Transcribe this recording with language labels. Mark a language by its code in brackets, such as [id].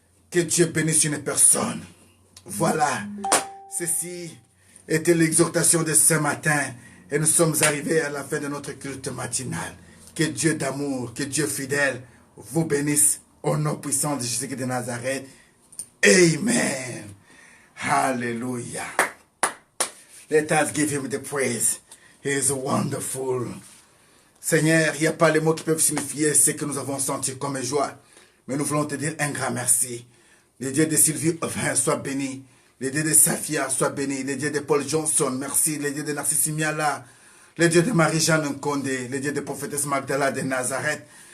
[fr] Que Dieu bénisse une personne. Voilà, ceci était l'exhortation de ce matin et nous sommes arrivés à la fin de notre culte matinal. Que Dieu d'amour, que Dieu fidèle vous bénisse au nom puissant de Jésus de Nazareth. Amen. Hallelujah. [en] Let us give him the praise. He is wonderful. [fr] Seigneur, il n'y a pas les mots qui peuvent signifier ce que nous avons senti comme joie. Mais nous voulons te dire un grand merci. Le Dieu de Sylvie soit béni. Le Dieu de Safia soit béni. Le Dieu de Paul Johnson, merci. Le Dieu de Narcisse Miala. Le Dieu de Marie-Jeanne Nkonde. Le Dieu de Prophétesse Magdala de Nazareth.